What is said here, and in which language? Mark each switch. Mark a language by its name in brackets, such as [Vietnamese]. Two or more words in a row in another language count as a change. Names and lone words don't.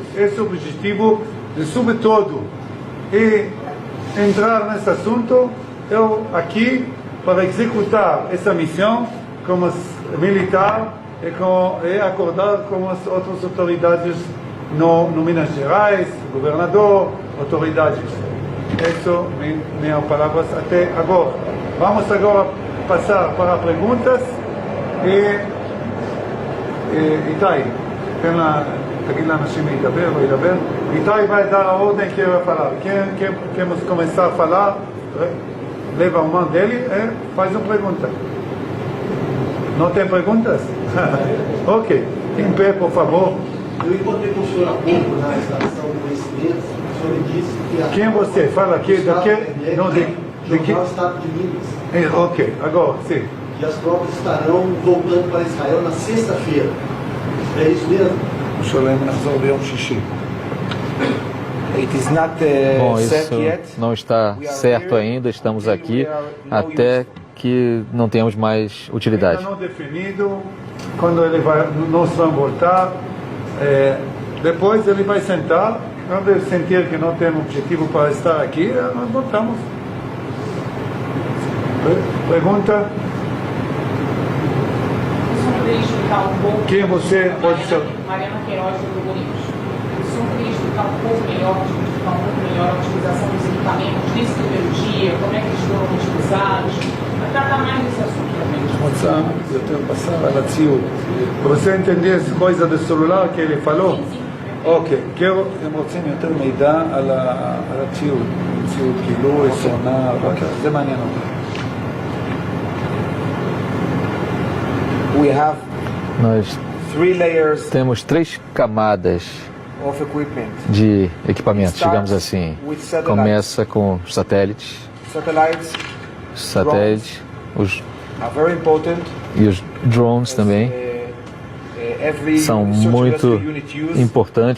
[Portuguese] Esse é o objetivo de, sobretudo, e entrar nesse assunto, eu aqui, para executar essa missão como militar e acordar com as outras autoridades no Minas Gerais, governador, autoridades. Essas minhas palavras até agora. Vamos agora passar para perguntas [Hebrew] איתי, תגיד לאנשים להידבר או ידבר. [Portuguese] איתי vai dar a ordem que eu vai falar. Queremos começar a falar, leva a mão dele e faz uma pergunta. Não tem perguntas? Ok. Em pé, por favor. Eu encontrei com o senhor há pouco na estação do conhecimento. O senhor me disse que... Quem você? Fala aqui, daqui... Não, de que... Estado de Minas. Ok, agora, sim. E as tropas estarão voltando para Israel na sexta-feira. É isso mesmo? O senhor [Hebrew] נחזור ביום שישי. [Portuguese] Bom, isso não está certo ainda, estamos aqui até que não tenhamos mais utilidade. Ainda não definido quando nós vamos voltar. Depois ele vai sentar, quando ele sentir que não tem objetivo para estar aqui, nós voltamos. Pergunta? Quem você pode ser? Mariana Queiroz do Globo News. O senhor poderia explicar um pouco melhor a utilização dos equipamentos nesse primeiro dia, como é que eles foram utilizados, para tratar mais desse assunto também. [Hebrew] רוצה יותר בשר על הציוד. [Portuguese] רוצה entender as coisas do celular que ele falou? [Hebrew] אוקיי, הם רוצים יותר מידע על הציוד, ציוד גילוי, סונאר, זה מעניין אותי. [Portuguese] Nós temos 3 camadas de equipamentos, digamos assim. Começa com os satélites, os e os drones também são muito importantes.